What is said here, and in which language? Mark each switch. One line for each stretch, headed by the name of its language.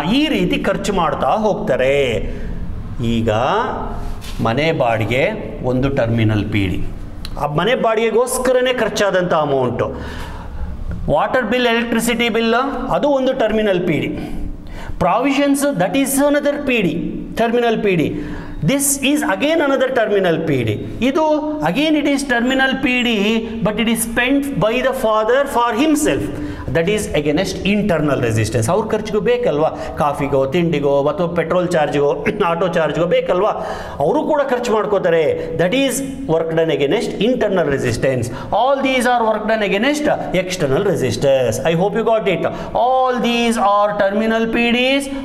Kannada: ಈ ರೀತಿ ಖರ್ಚು ಮಾಡ್ತಾ ಹೋಗ್ತಾರೆ. ಈಗ ಮನೆ ಬಾಡಿಗೆ ಒಂದು ಟರ್ಮಿನಲ್ ಪಿ ಡಿ. ಆ ಮನೆ ಬಾಡಿಗೆಗೋಸ್ಕರನೇ ಖರ್ಚಾದಂಥ amount. Water bill, electricity bill ಅದು ಒಂದು terminal P D.
English: Provisions, that is another P D, terminal P D. This is again another terminal PD. Idu again it is terminal PD, but it is spent by the father for himself. That is against internal resistance.
Kannada: ಅವ್ರ ಖರ್ಚಿಗೂ ಬೇಕಲ್ವಾ, ಕಾಫಿಗೋ, ತಿಂಡಿಗೋ ಅಥವಾ petrol ಚಾರ್ಜ್ಗೋ, auto ಚಾರ್ಜ್ಗೋ ಬೇಕಲ್ವಾ, ಅವರು ಕೂಡ ಖರ್ಚು ಮಾಡ್ಕೋತಾರೆ.
English: That is work done against internal resistance. All these are work done against external resistance. I hope you got it. All these are terminal PDs.